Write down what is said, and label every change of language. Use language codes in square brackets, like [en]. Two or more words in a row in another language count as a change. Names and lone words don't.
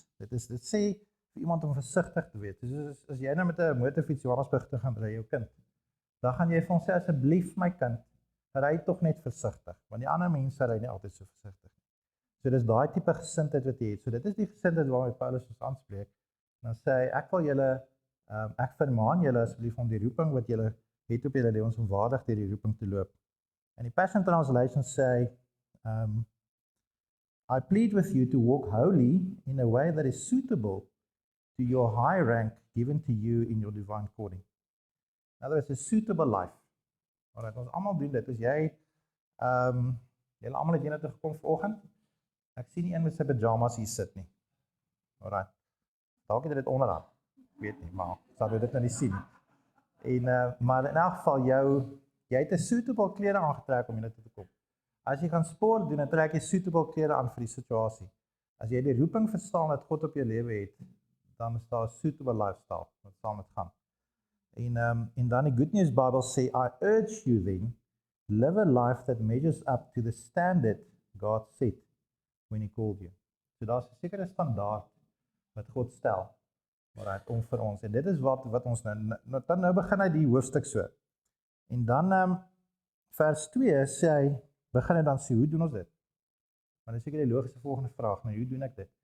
[af] Dit sê vir iemand om versigtig te wees. Dus as jy nou met 'n motorfiets Johannesburg toe gaan ry jou kind, dan gaan jy vir hom sê asseblief my kind, ry tog net versigtig, want die ander mense ry nie altyd so versigtig nie. So dis daai tipe gesindheid wat jy het. So dit is die gesindheid waarmee Paulus ons aanspreek. Dan sê hy ek wil julle ek vermaan julle asseblief om die roeping wat julle het op julle lewens om waardig deur die roeping te loop. En die Passion Translation sê [en] I plead with you to walk holy in a way that is suitable to your high rank given to you in your divine calling. In other words, a suitable life. [af] Alright, ons almal doen dit. As jy julle almal het hier toe gekom vanoggend. Ek sien nie een met sy pyjamas hier sit nie. Alright. Dalk het dit onderaan. Ek weet nie, maar sal jy dit nou nie sien nie. En maar in elk geval jy het 'n suitable klere aangetrek om hier toe te kom. As jy gaan sport doen, dan trek jy suitable klere aan vir die situasie. As jy die roeping verstaan dat God op jou lewe het, dan is daar 'n [en] suitable lifestyle [af] wat saam met gaan. En dan die Good News Bible sê, [en] I urge you then, live a life that measures up to the standard God set when He called you. [af] So daar's 'n sekere standaard wat God stel, maar om vir ons. En dit is wat ons nou begin hy die hoofstuk so. En dan vers 2 sê hy, begin hy dan sê, hoe doen ons dit? Maar dis seker die logiese volgende vraag, nou hoe doen ek dit?